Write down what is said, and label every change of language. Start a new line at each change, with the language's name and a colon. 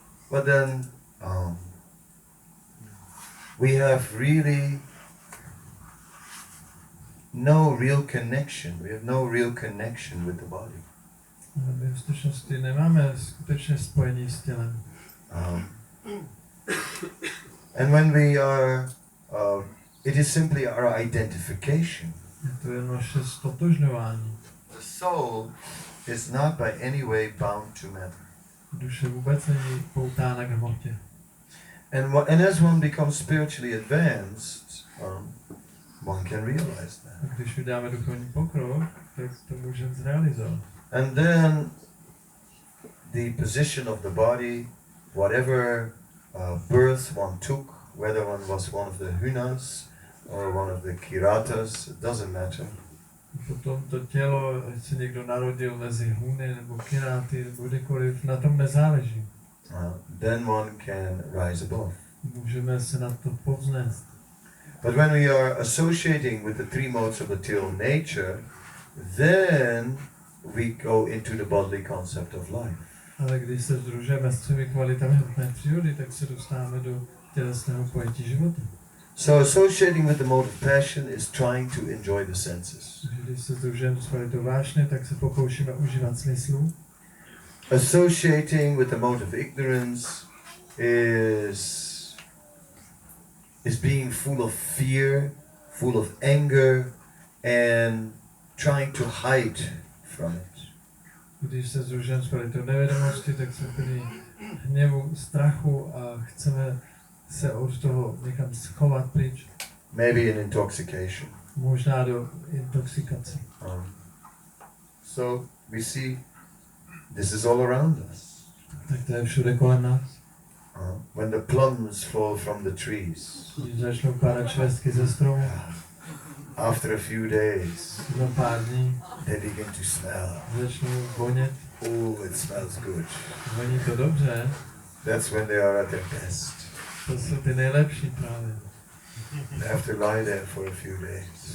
English: But then we have really no real connection. We have no real connection with the body.
Czech: My v skutečnosti nemáme skutečné spojení s tělem.
English: And when we are, it is simply our identification.
Czech: To je naše stotožňování.
English: The soul is not by any way bound to matter.
Czech: Duše vůbec není poutána k hmotě.
English: And as one becomes spiritually advanced, one can realize that.
Czech: A když vydáme duchovní pokrok, tak to můžeme zrealizovat.
English: And then the position of the body, whatever birth one took, whether one was one of the Hunas or one of the Kiratas, it doesn't matter.
Czech: Potom to tělo, ať se někdo narodil mezi Huny nebo Kiráty nebo kdekoliv, na tom nezáleží.
English: Then one can rise above.
Czech: Můžeme se na to povznést.
English: But when we are associating with the three modes of material nature, then we go into the bodily concept of life.
Czech: Ale když se sdružujeme s třemi kvalitami hmotné přírody, tak se dostáváme do tělesného pojetí života.
English: So associating with the mode of passion is trying to enjoy the senses.
Czech: Když se sdružujeme s kvalitou vášně, tak se pokoušíme užívat smyslu.
English: Associating with the mode of ignorance is being full of fear, full of anger, and trying to hide from it.
Czech: Když se sdružujeme s kvalitou nevědomosti, tak jsme plní hněvu, strachu a chceme se od toho někam schovat pryč.
English: Maybe in intoxication.
Czech: Možná do intoxikace.
English: So we see this is all around us.
Czech: Tak to je všude kolem nás.
English: When the plums fall from the trees.
Czech: Když začnou pádat švestky ze stromu.
English: After a few days.
Czech: Za pár dní.
English: They begin to smell.
Czech: Začnou vonět.
English: Oh, it smells good.
Czech: Voní to dobře.
English: That's when they are at their best.
Czech: To jsou ty nejlepší právě.
English: They have to lie there for a few days.